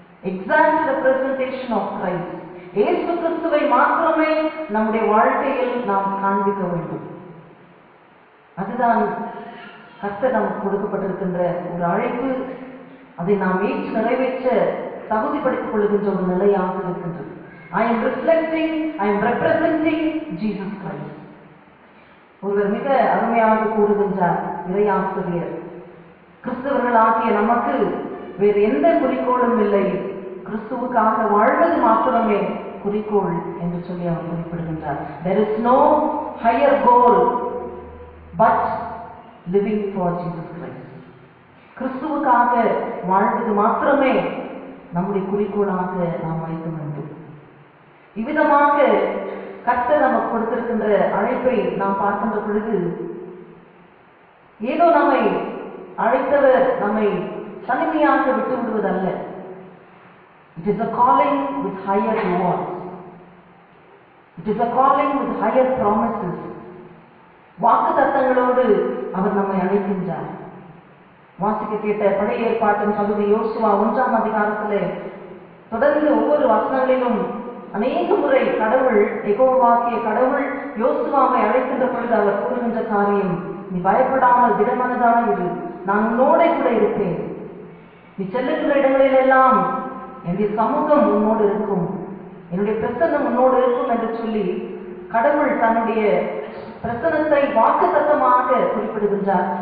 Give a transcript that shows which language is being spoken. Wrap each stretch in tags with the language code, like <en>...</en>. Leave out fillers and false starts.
<en>Exact representation of Christ.</en> <ta>இயேசு கிறிஸ்துவை மாத்திரமே நம்முடைய வாழ்க்கையில் நாம் காண்பிக்க வேண்டும். அதுதான் கர்த்தர் நமக்கு கொடுக்கப்பட்டிருக்கின்ற ஒரு அழைப்பு. அதை நாம் ஏற்று நிறைவேற்ற தகுதிப்படுத்திக் கொள்கின்ற ஒரு நிலையாக இருக்கின்றது.</ta> <en>I am reflecting, I am representing Jesus Christ.</en> <ta>ஒருவர் மிக அருமையாக கூறுகின்றார், இறையாசிரியர், கிறிஸ்தவர்களாகிய நமக்கு வேறு எந்த குறிக்கோளும் இல்லை, கிறிஸ்துவுக்காக வாழ்வது மாத்திரமே குறிக்கோள் என்று சொல்லி அவர் குறிப்பிடுகின்றார்.</ta> <en>There is no higher goal but living for Jesus Christ.</en> <ta>கிறிஸ்துவுக்காக வாழ்வது மாத்திரமே நம்முடைய குறிக்கோளாக நாம் வைக்க வேண்டும். இவ்விதமாக கர்த்தர் நமக்கு கொடுத்திருக்கின்ற அழைப்பை நாம் பார்க்கின்ற பொழுது, ஏதோ நம்மை அழைத்தவர் நம்மை தனிமையாக விட்டு விடுவதல்ல.</ta> <en>It is a calling with higher rewards. It is a calling with higher promises.</en> <ta>வாக்குத்தத்தங்களோடு அவர் நம்மை அழைக்கின்றார். வாசிக்க கேட்ட பழைய ஏற்பாட்டின் பகுதி யோசுவா 1 தொடர்ந்து ஒவ்வொரு வசனங்களிலும் அநேக முறை கடவுள், யெகோவாகிய கடவுள் யோசுவாவை அழைக்கின்ற பொழுது அவர் கூறுகின்ற காரியம், நீ பயப்படாமல் திடமனதாக இரு, நான் உன்னோட கூட இருப்பேன், நீ செல்லுகின்ற இடங்களிலெல்லாம் என்னுடைய சமூகம் உன்னோடு இருக்கும், என்னுடைய பிரசன்னம் உன்னோடு இருக்கும் என்று சொல்லி கடவுள் தன்னுடைய பிரசன்னத்தை வாக்குத்தத்தமாக குறிப்பிடுகின்றார்.</ta>